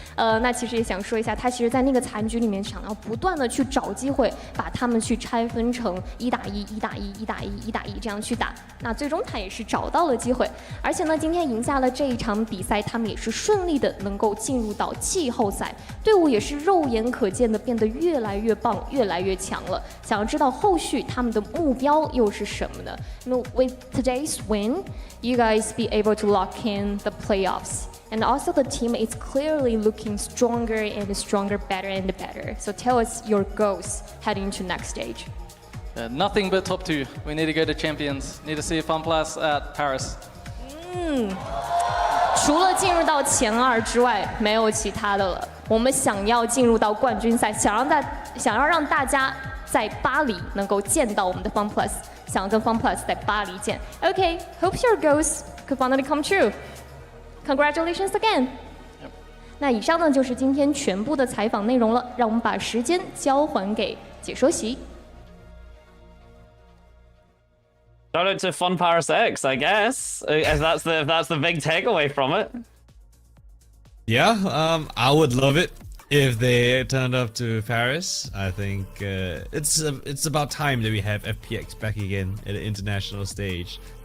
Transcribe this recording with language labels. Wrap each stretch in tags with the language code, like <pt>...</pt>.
<zh>那其实也想说一下，他其实在那个残局里面想要不断的去找机会，把他们去拆分成1打1、1打1、1打1、1打1这样去打。那最终他也是找到了机会，而且呢，今天赢下了这一场比赛，他们也是顺利的能够进入到季后赛，队伍也是肉眼可见的变得越来越棒，越来越强了。想要知道后续他们的目标又是什么呢？那么</zh> <en>with today's win, you guys be able to lock in the playoffs. And also the team is clearly looking stronger and stronger, better and better. So tell us your goals heading to next stage. Nothing but top 2. We need to go to champions. Need to see FunPlus at Paris.</en> <zh>除了进入到前2之外，没有其他的了。我们想要进入到冠军赛，想要让大家在巴黎能够见到我们的 FunPlus， 想要跟 FunPlus 在巴黎见。</zh> <en>Okay, hope your goals could finally come true. Congratulations again.</en> <zh>那以上呢就是今天全部的采访内容了，让我们把时间交还给解说席。</zh> <en>Shout out to Fun Paris X, I guess. If that's the big takeaway from it. Yeah, I would love it. if they turned up to Paris, I think it's about time that we have FPX back again at the international stage.</en>